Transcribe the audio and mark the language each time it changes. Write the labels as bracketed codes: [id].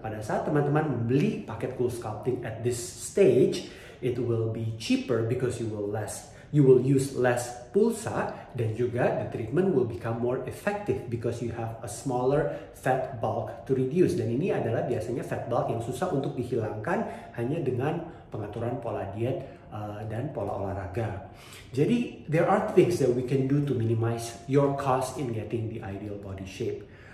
[id] Pada saat teman-teman membeli paket CoolSculpting [en] at this stage, it will be cheaper because you will use less pulsa, [id] dan juga [en] the treatment will become more effective because you have a smaller fat bulk to reduce. [id] Dan ini adalah biasanya fat bulk yang susah untuk dihilangkan hanya dengan pengaturan pola diet dan pola olahraga. [en] Jadi there are things that we can do to minimize your cost in getting the ideal body shape.